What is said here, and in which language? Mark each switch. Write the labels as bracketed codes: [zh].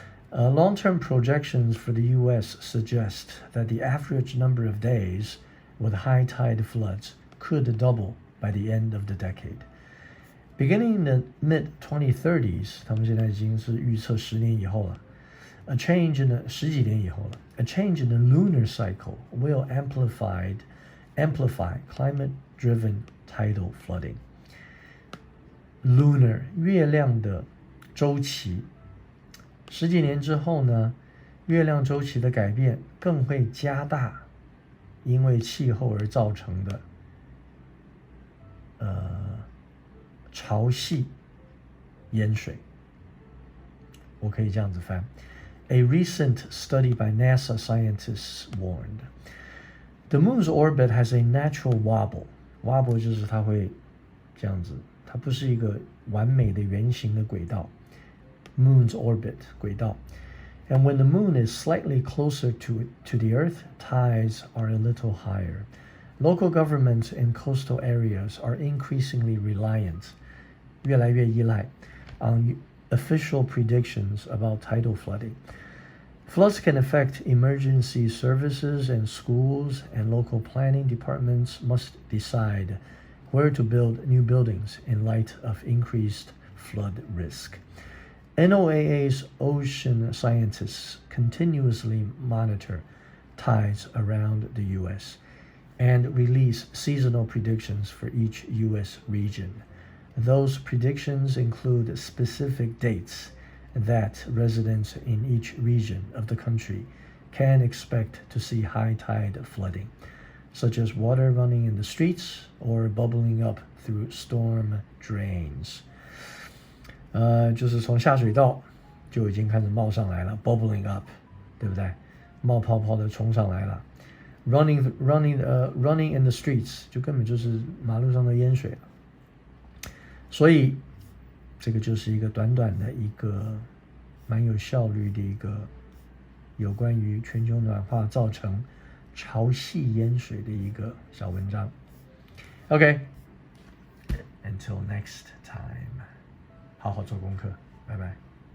[en] Long-term projections for the U.S. suggest that the average number of days with high tide floods could double by the end of the decade. Beginning in the mid-2030s, [zh] 他们现在已经是预测10年以后了。 [en] A change in [zh] 十几年以后了。 [en] A change in the lunar cycle will amplify climate-driven tidal flooding. [zh] Lunar 月亮的周期。10几年之后呢，月亮周期的改变更会加大因为气候而造成的潮汐淹水。我可以这样子翻。 [en] A recent study by NASA scientists warned, the moon's orbit has a natural wobble. [zh] Wobble 就是它会这样子，它不是一个完美的圆形的轨道。 [en] Moon's orbit 轨道。 And when the moon is slightly closer to the Earth, tides are a little higher. Local governments in coastal areas are increasingly reliant, [zh] 越来越依赖 [en] on official predictions about tidal flooding. Floods can affect emergency services and schools, and local planning departments must decide where to build new buildings in light of increased flood risk. NOAA's ocean scientists continuously monitor tides around the U.S. and release seasonal predictions for each U.S. region. Those predictions include specific dates that residents in each region of the country can expect to see high tide flooding, such as water running in the streets or bubbling up through storm drains. [zh] 就是从下水道就已经开始冒上来了 ， [en] bubbling up， [zh] 对不对？冒泡泡的冲上来了 ， [en] running in the streets [zh] 就根本就是马路上的淹水了。所以这个就是一个短短的一个蛮有效率的一个有关于全球暖化造成潮汐淹水的一个小文章。 OK， [en] until next time， [zh] 好好做功课，拜拜。